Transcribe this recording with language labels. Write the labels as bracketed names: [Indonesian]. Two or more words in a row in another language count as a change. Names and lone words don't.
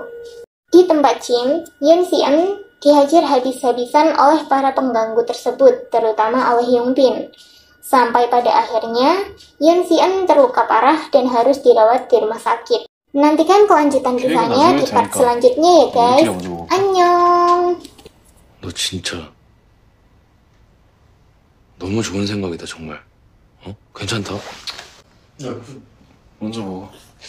[Indonesian] Di tempat gym, Yoon Si-eun dihajar habis-habisan oleh para pengganggu tersebut, terutama oleh Young Bin. Sampai pada akhirnya, Yoon Si-eun terluka parah dan harus dirawat di rumah sakit. Nantikan kelanjutan kisahnya di part selanjutnya ya guys. Annyeong. [Korean] 너 진짜 너무 좋은 생각이다 정말. 괜찮다. 먼저 먹어.